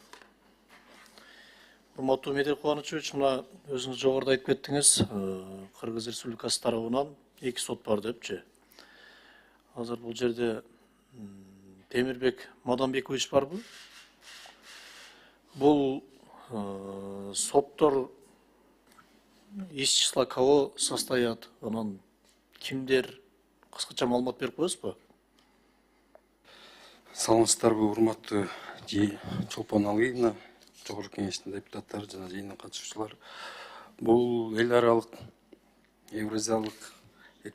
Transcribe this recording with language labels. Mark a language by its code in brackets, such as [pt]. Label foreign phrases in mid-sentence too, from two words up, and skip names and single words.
[ky] Урматтуу Медет Кубанычевич, мына өзүңүз жогоруда айтып кеттиңиз, Кыргыз Республикасы тарабынан 2 сот бар депчи. Азыр бул жерде Темирбек Маданбекович барбы? Бул соттор [ru] из числа кого состоят? [ky] Анан кимдер, кыскача маалымат берип коесузбу? Саламатсыздарбы, урматтуу Чолпон Алыйна, Жогорку Кеңештин депутаттары жана жыйынга катышуучулар. Бул эл аралык Евразиялык экономикалык союзуна